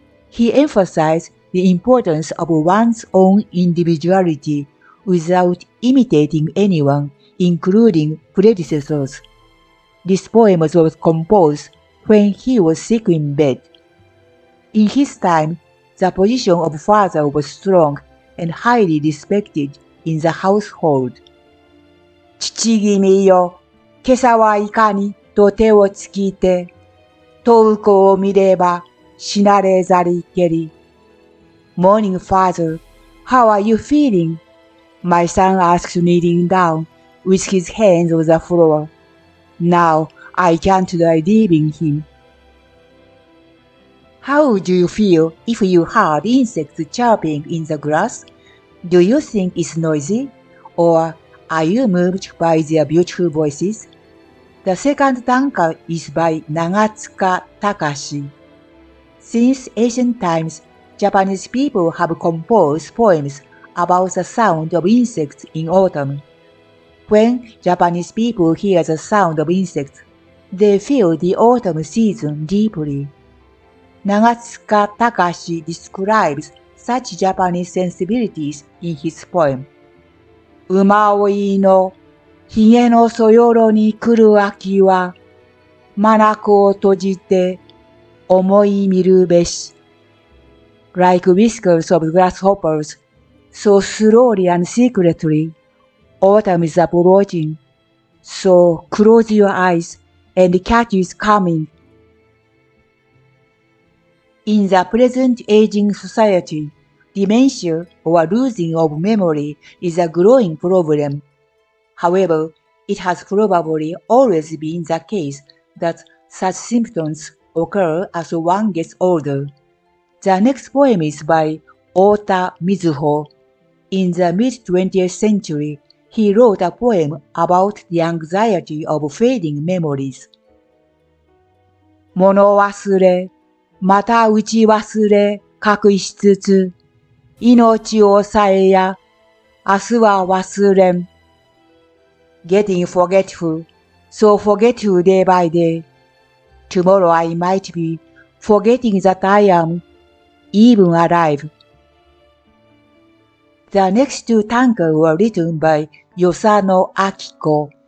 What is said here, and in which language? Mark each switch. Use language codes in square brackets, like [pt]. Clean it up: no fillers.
[en] He emphasized the importance of one's own individuality without imitating anyone, including predecessors. This poem was composed when he was sick in bed. In his time, the position of father was strong and highly respected in the household. [ja] Chichigimiよ、今朝はイカにと手をつきて、問う子を見れば、死なれざりけり。 [en] Morning, father, how are you feeling? My son asked, kneeling down, with his hands on the floor. Now I can't die leaving him. How would you feel if you heard insects chirping in the grass? Do you think it's noisy? Or are you moved by their beautiful voices? The second tanka is by Nagatsuka Takashi. Since ancient times, Japanese people have composed poems about the sound of insects in autumn. When Japanese people hear the sound of insects, they feel the autumn season deeply. Nagatsuka Takashi describes such Japanese sensibilities in his poem. [ja] Umaoiのひげのそよろに来る秋は、まなこを閉じて、思い見るべし。 [en] Like whiskers of grasshoppers, so slowly and secretly, autumn is approaching. So close your eyes and catch is coming. In the present aging society, dementia or losing of memory is a growing problem. However, it has probably always been the case that such symptoms occur as one gets older. The next poem is by Ota Mizuho. In the mid-20th century, he wrote a poem about the anxiety of fading memories. [ja] 物忘れ、またうち忘れ、隠しつつ、命をさえや、明日は忘れん。 [en] Getting forgetful, so forgetful day by day. Tomorrow I might be forgetting that I am even alive. The next two tanka were written by Yosano Akiko.